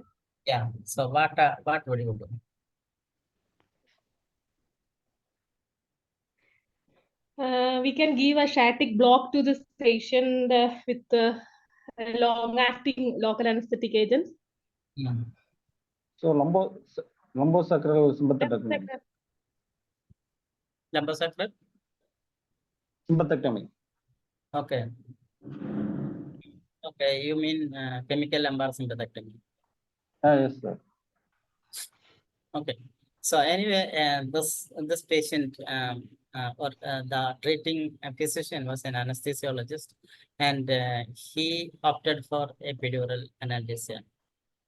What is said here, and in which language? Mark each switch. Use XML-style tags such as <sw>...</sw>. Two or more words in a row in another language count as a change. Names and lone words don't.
<en>Yeah. So what would you do? We can give a static block to this patient with long-acting local anesthetic agents. So lumbosacral sympathectomy. Lumbosacral? Sympathectomy. Okay. Okay. You mean chemical lumbar sympathectomy? Yes, sir. Okay. So anyway, this patient or the treating physician was an anesthesiologist, and he opted for epidural analgesia.</en>